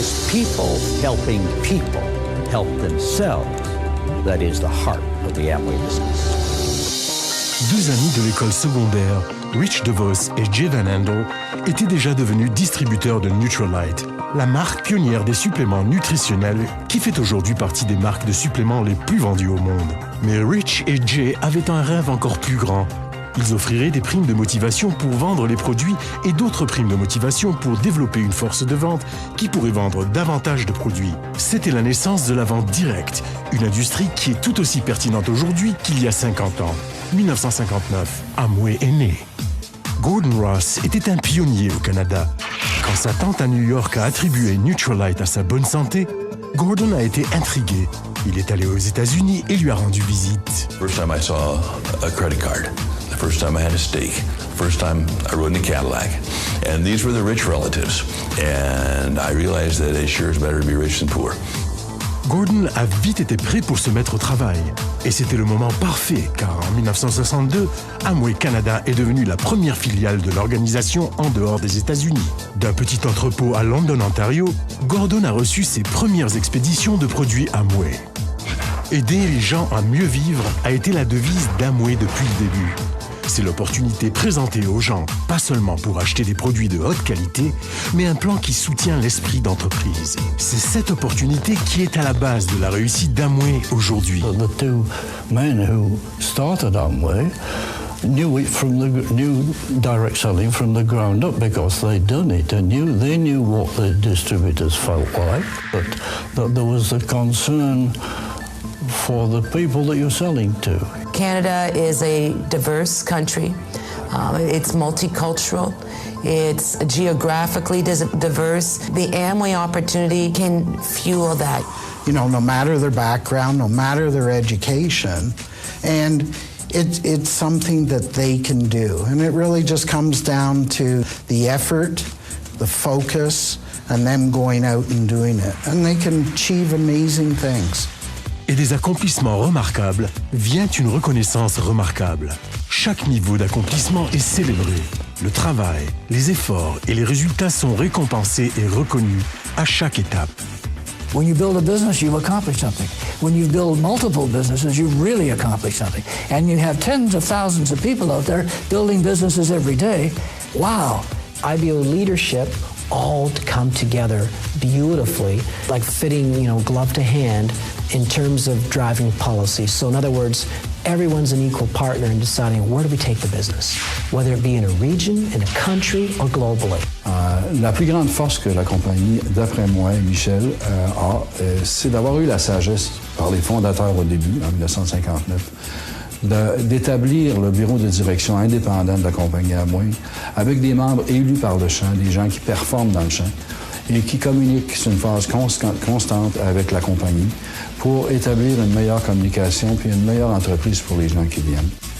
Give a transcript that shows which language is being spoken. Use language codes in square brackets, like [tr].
[en] people helping people help themselves that is the heart of the Amway business. [fr] Deux amis de l'école secondaire, Rich DeVos et Jay Van Andel, étaient déjà devenus distributeurs de Nutrilite, la marque pionnière des suppléments nutritionnels qui fait aujourd'hui partie des marques de suppléments les plus vendues au monde. Mais Rich et Jay avaient un rêve encore plus grand. Ils offriraient des primes de motivation pour vendre les produits et d'autres primes de motivation pour développer une force de vente qui pourrait vendre davantage de produits. C'était la naissance de la vente directe, une industrie qui est tout aussi pertinente aujourd'hui qu'il y a 50 ans. 1959, Amway est né. Gordon Ross était un pionnier au Canada. Quand sa tante à New York a attribué Nutrilite à sa bonne santé, Gordon a été intrigué. Il est allé aux États-Unis et lui a rendu visite. [en] First time I saw a credit card. The first time I had a steak. First time I rode in a Cadillac. And these were the rich relatives. And I realized that it sure is better to be rich than poor. [fr] Gordon a vite été prêt pour se mettre au travail. Et c'était le moment parfait, car en 1962, Amway Canada est devenue la première filiale de l'organisation en dehors des États-Unis. D'un petit entrepôt à London, Ontario, Gordon a reçu ses premières expéditions de produits Amway. Aider les gens à mieux vivre a été la devise d'Amway depuis le début. C'est l'opportunité présentée aux gens, pas seulement pour acheter des produits de haute qualité, mais un plan qui soutient l'esprit d'entreprise. C'est cette opportunité qui est à la base de la réussite d'Amway aujourd'hui. [en] The two men who started Amway knew direct selling from the ground up because they'd done it. They knew what the distributors felt like, but that there was a concern for the people that you're selling to. Canada is a diverse country. It's multicultural. It's geographically diverse. The Amway opportunity can fuel that. You know, no matter their background, no matter their education, and it's something that they can do. And it really just comes down to the effort, the focus, and them going out and doing it. And they can achieve amazing things. Et des accomplissements remarquables vient une reconnaissance remarquable. Chaque niveau d'accomplissement est célébré. Le travail, les efforts et les résultats sont récompensés et reconnus à chaque étape. When you build a business, you've accomplished something. When you build multiple businesses, you've really accomplished something. And you have tens of thousands of people out there building businesses every day. Wow. IBO leadership all come together beautifully, like fitting, glove to hand in terms of driving policy. So in other words, everyone's an equal partner in deciding where do we take the business, whether it be in a region, in a country, or globally. [fr] La plus grande force que la compagnie, d'après moi et Michel, c'est d'avoir eu la sagesse par les fondateurs au début, en 1959, d'établir le bureau de direction indépendant de la compagnie Amway avec des membres élus par le champ, des gens qui performent dans le champ et qui communiquent sur une phase constante avec la compagnie pour établir une meilleure communication puis une meilleure entreprise pour les gens qui viennent.